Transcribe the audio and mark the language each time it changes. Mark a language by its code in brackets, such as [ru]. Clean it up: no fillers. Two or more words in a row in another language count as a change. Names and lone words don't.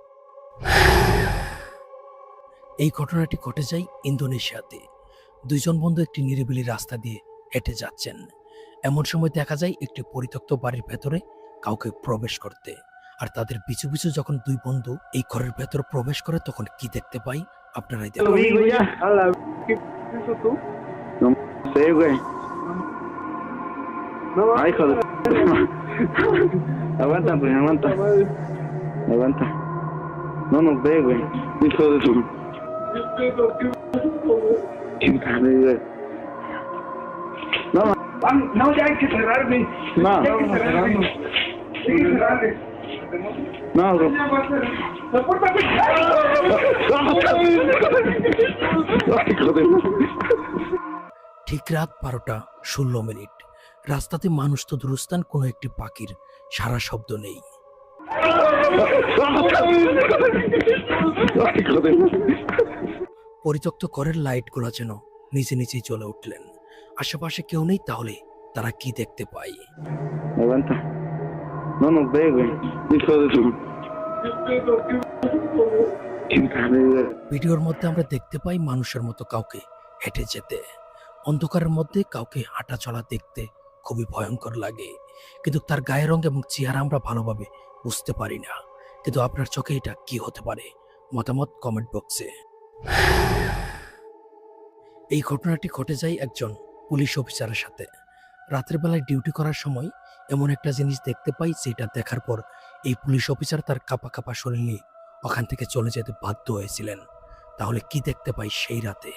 [bn] এই ঘটনাটি ঘটে যায় ইন্দোনেশিয়াতে। দুইজন বন্ধু একটি নিরিবিলি রাস্তা দিয়ে হেঁটে যাচ্ছেন। এমন সময় দেখা যায় একটি পরিত্যক্ত বাড়ির ভেতরে কাউকে প্রবেশ করতে। আর তাদের পিছু পিছু যখন দুই বন্ধু এই ঘরের ভেতর প্রবেশ করে, তখন কি দেখতে পাই আপনারাই [es] Lo [bn] দেখুন। [es] vi, güey, ya. A la... ¿Qué hizo tú? No sé, güey. No, ay, hijo de... Aguanta, pues, aguanta. Aguanta. No nos ve, güey. Hijo de su... Chingada, güey. No, no, ya hay que cerrarme. No, hay que cerrarme. Hay que cerrarme. No, bro. La puerta me... [bn] ঠিক রাত 12:16। রাস্তাতে মানুষ তো দূরস্থান, কোনো একটি পাখির সারা শব্দ নেই। পরিত্যক্ত ঘরের লাইটগুলো যেন নিজে নিজেই জ্বলে উঠলেন। আশেপাশে কেউ নেই, তাহলে তারা কি দেখতে পায়? [es] Aguanta. No nos ve, güey. Hijo de su... Chingada, güey. [bn] ভিডিওর মধ্যে আমরা দেখতে পাই মানুষের মতো কাউকে হেঁটে যেতে। অন্ধকারের মধ্যে কাউকে হাঁটা চলা দেখতে খুবই ভয়ঙ্কর লাগে, কিন্তু তার গায়ের রং এবং চেহারা আমরা ভালোভাবে বুঝতে পারি না। কিন্তু আপনার চোখে এটা কি হতে পারে? মতামত [en] comment box. [bn] এই ঘটনাটি ঘটে যায় একজন পুলিশ অফিসারের সাথে। রাতের বেলায় ডিউটি করার সময় এমন একটা জিনিস দেখতে পাই, যেটা দেখার পর এই পুলিশ অফিসার তার কাঁপা কাঁপা শরীর নিয়ে ওখান থেকে চলে যেতে বাধ্য হয়েছিলেন। তাহলে কি দেখতে পাই সেই রাতে?